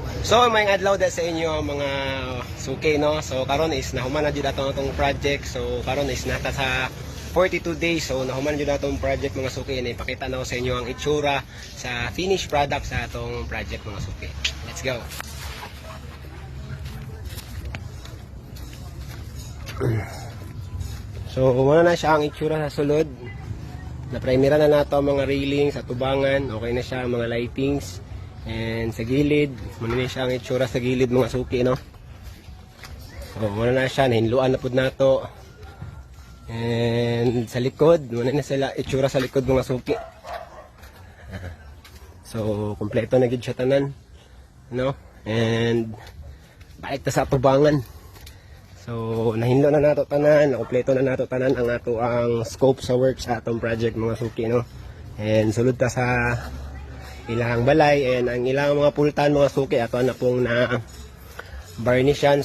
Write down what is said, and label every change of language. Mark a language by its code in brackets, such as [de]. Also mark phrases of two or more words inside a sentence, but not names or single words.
[ceb] So may adlaw da sa inyo mga suki no. So karon is nahuman na jud atong project. So karon is nata sa 42 days. So nahuman jud atong project mga suki. Ipakita na ko sa inyo ang itsura sa [en] finished product [ceb] sa atong project mga suki. [en] Let's go. [ceb] So muna na siya ang itsura sa sulod. Na-primera na nato ang mga railings sa tubangan. Okay na siya ang mga lightings. And sa gilid, muna na siya ang itsura sa gilid mga suki, no? So, muna na siya, nahinluan na po nato. And sa likod, muna na sila itsura sa likod mga suki. So, kompleto na gid siya tanan, no? And balik ta sa tubangan. So, nahinlo na nato tanan, kompleto na nato tanan ang ato ang scope sa work sa atong project mga suki, no? And sulod ta sa ilang balay and ang ilang mga pultan mga suki ato na pong na varnishan.